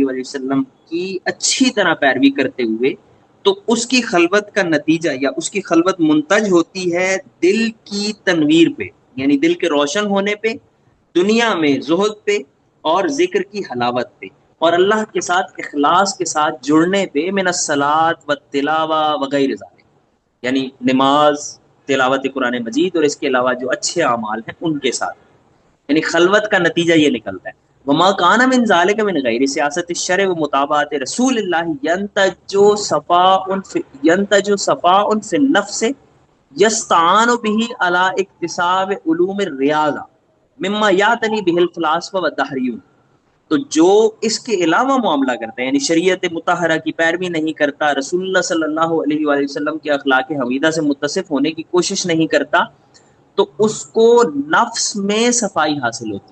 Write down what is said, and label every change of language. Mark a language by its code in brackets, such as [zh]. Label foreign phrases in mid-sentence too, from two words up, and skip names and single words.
[ur] وآلہ وسلم کی اچھی طرح پیروی کرتے ہوئے، تو اس کی خلوت کا نتیجہ یا اس کی خلوت منتج ہوتی ہے دل کی تنویر پہ، یعنی دل کے روشن ہونے پہ، دنیا میں زہد پہ اور ذکر کی حلاوت پہ، اور اللہ کے ساتھ اخلاص کے ساتھ جڑنے پہ، [ar] من الصلاۃ والتلاوہ وغیر ذالک، [ur] یعنی نماز، تلاوت قرآن مجید اور اس کے علاوہ جو اچھے اعمال ہیں ان کے ساتھ، یعنی خلوت کا نتیجہ یہ نکلتا ہے۔ [ar] وما کان من ذالک من غیر سیاست الشرع و متابعت رسول اللہ ینتج صفاء فی النفس یستعان به علی اکتساب علوم الریاضہ مما یعتنی به الفلاسفہ والدہریون۔ [ur] تو جو اس کے علاوہ معاملہ کرتا ہے، یعنی شریعت مطہرہ کی پیروی نہیں کرتا، رسول اللہ صلی اللہ علیہ وآلہ وسلم کے اخلاق حمیدہ سے متصف ہونے کی کوشش نہیں کرتا، تو اس کو نفس میں صفائی حاصل ہوتی ہے۔